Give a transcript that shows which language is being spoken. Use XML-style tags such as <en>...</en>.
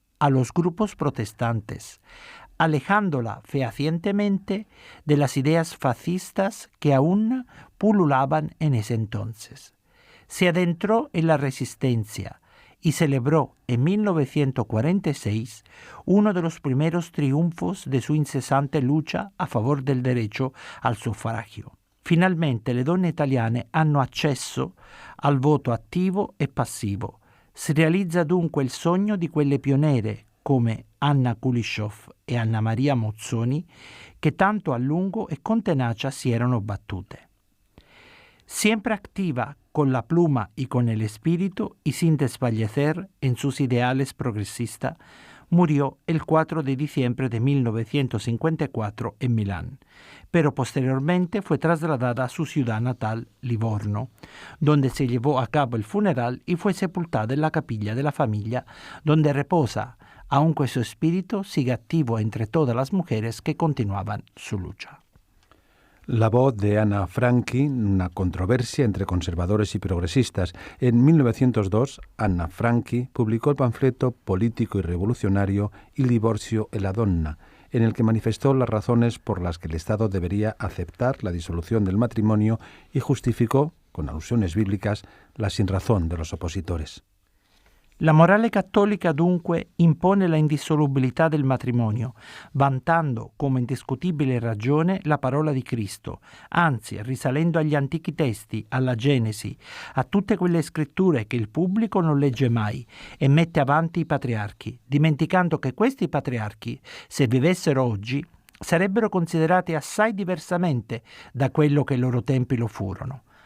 <es>a los grupos protestantes, alejándola fehacientemente de las ideas fascistas que aún pululaban en ese entonces. Se adentró en la resistencia y celebró en 1946 uno de los primeros triunfos de su incesante lucha a favor del derecho al suffragio.</es> <it>Finalmente le donne italiane hanno accesso al voto attivo e passivo. Si realizza dunque il sogno di quelle pioniere come Anna Kulishov e Anna Maria Mozzoni, che tanto a lungo e con tenacia si erano battute.</it> <es>Siempre activa con la pluma y con el espíritu y sin desfallecer en sus ideales progresistas, murió el 4 de diciembre de 1954 en Milán, pero posteriormente fue trasladada a su ciudad natal, Livorno, donde se llevó a cabo el funeral y fue sepultada en la capilla de la familia, donde reposa, aunque su espíritu sigue activo entre todas las mujeres que continuaban su lucha. La voz de Anna Franchi, una controversia entre conservadores y progresistas. En 1902, Anna Franchi publicó el panfleto político y revolucionario Il divorzio e la donna, en el que manifestó las razones por las que el Estado debería aceptar la disolución del matrimonio y justificó, con alusiones bíblicas, la sinrazón de los opositores.</es> <it>La morale cattolica dunque impone la indissolubilità del matrimonio, vantando come indiscutibile ragione la parola di Cristo, anzi risalendo agli antichi testi, alla Genesi, a tutte quelle scritture che il pubblico non legge mai e mette avanti i patriarchi, dimenticando che questi patriarchi, se vivessero oggi, sarebbero considerati assai diversamente da quello che ai loro tempi lo furono.</it>